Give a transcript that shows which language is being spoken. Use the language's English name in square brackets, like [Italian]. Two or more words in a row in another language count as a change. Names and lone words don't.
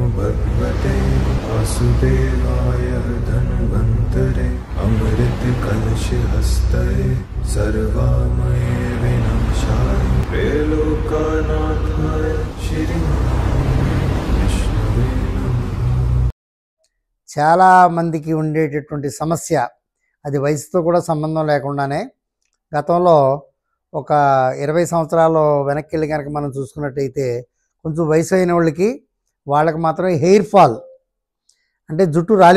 [Sanskrit] भगवते वासुदेवाय धन्वन्तरे अमृत कलश हस्ते सर्वामये विनाशाय त्रैलोक्यनाथाय श्री विष्णुवे नमः। [Telugu] చాలా మందికి ఉండేటటువంటి సమస్య, అది వయసుతో కూడా సంబంధం లేకుండానే, గతంలో ఒక 20 సంవత్సరాలు వెనక్కి వెళ్ళి కనుక మనం చూసుకున్నట్టయితే కొంచెం వయసు అయిన వాళ్ళకి మాత్రమే [English] hair fall [Telugu] అంటే జుట్టు